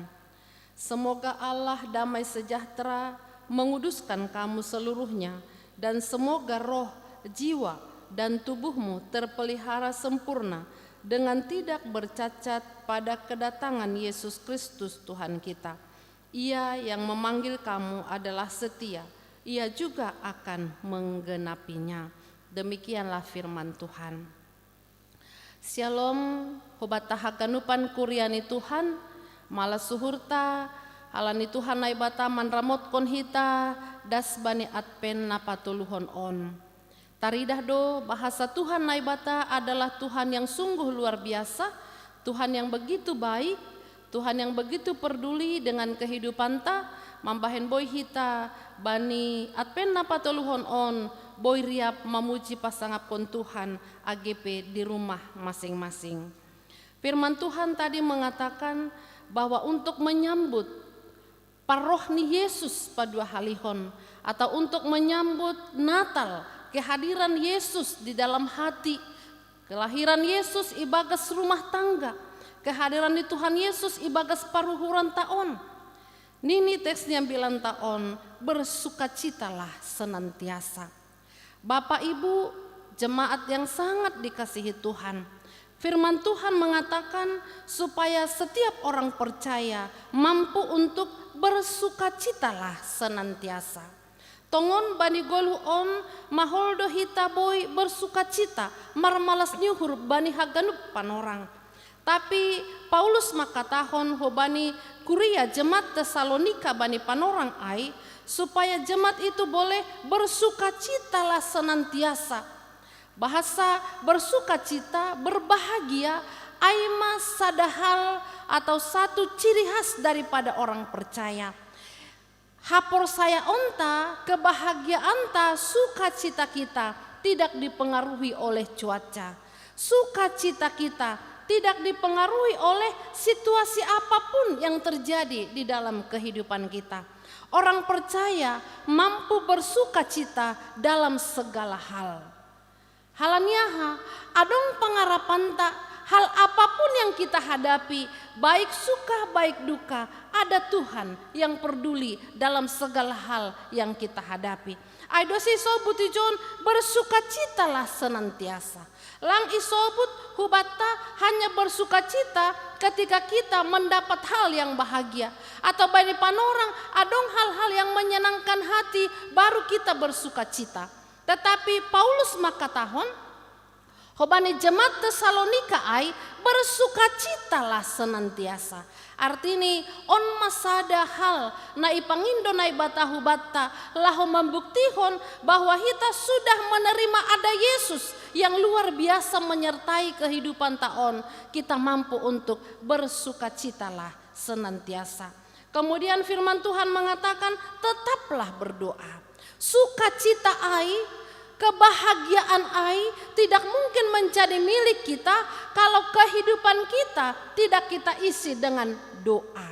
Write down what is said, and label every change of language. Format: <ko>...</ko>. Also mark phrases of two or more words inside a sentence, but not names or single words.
<id>Semoga Allah damai sejahtera menguduskan kamu seluruhnya, dan semoga roh, jiwa, dan tubuhmu terpelihara sempurna dengan tidak bercacat pada kedatangan Yesus Kristus Tuhan kita. Ia yang memanggil kamu adalah setia, ia juga akan menggenapinya. Demikianlah firman Tuhan.</id> <bts>Shalom, hobata haganupan kuriani Tuhan, malah suhurta, halani Tuhan nai bata manramotkon hita, das bani adpen napatuluhon on. Taridah do bahasa Tuhan nai bata</bts> <id>adalah Tuhan yang sungguh luar biasa, Tuhan yang begitu baik, Tuhan yang begitu peduli dengan kehidupan ta,</id> <bts>mambahen boy hita, bani adpen napatuluhon on, boy riap</bts> <id>memuji pasangapon Tuhan AGP di rumah masing-masing. Firman Tuhan tadi mengatakan bahwa untuk menyambut parohni Yesus pada halihon, atau untuk menyambut Natal, kehadiran Yesus di dalam hati, kelahiran Yesus ibagas rumah tangga, kehadiran di Tuhan Yesus</id> <bts>ibagas paruhuran taon.</bts> <id>Nini teksnya bilang taon, bersukacitalah senantiasa. Bapak Ibu jemaat yang sangat dikasihi Tuhan, firman Tuhan mengatakan supaya setiap orang percaya mampu untuk bersukacitalah senantiasa.</id> <bts>Tongon bani golu on maholdo hita boy bersukacita marmalas nyuhur bani haganup panorang.</bts> <id>Tapi Paulus</id> <bts>makatahon hobani kuria jemaat Tesalonika bani panorang ai</bts> <id>supaya jemaat itu boleh bersukacitalah senantiasa. Bahasa bersukacita, berbahagia,</id> <bts>aima sadahal</bts> <id>atau satu ciri khas daripada orang percaya. Hapor saya onta, kebahagiaan ta, sukacita kita tidak dipengaruhi oleh cuaca. Sukacita kita tidak dipengaruhi oleh situasi apapun yang terjadi di dalam kehidupan kita. Orang percaya mampu bersukacita dalam segala hal.</id> <bts>Halaniaha, adong pengarapan tak,</bts> <id>hal apapun yang kita hadapi, baik suka baik duka, ada Tuhan yang peduli dalam segala hal yang kita hadapi.</id> <bts>Aidosi sobut ijon</bts> <id>bersukacitalah senantiasa. Lang isobut hubata hanya bersukacita ketika kita mendapat hal yang bahagia. Atau bani panorang adong hal-hal yang menyenangkan hati baru kita bersukacita. Tetapi Paulus</id> <bts>makatahon hobani</bts> <id>jemaat Tesalonika ai bersukacitalah senantiasa.</id> <bts>Artini on masada hal na ipangindo na ibatahu bata laho membuktihon</bts> <id>bahwa kita sudah menerima ada Yesus yang luar biasa menyertai kehidupan taon. Kita mampu untuk bersukacitalah senantiasa. Kemudian firman Tuhan mengatakan tetaplah berdoa. Sukacita ai kebahagiaan ai tidak mungkin menjadi milik kita kalau kehidupan kita tidak kita isi dengan doa.</id>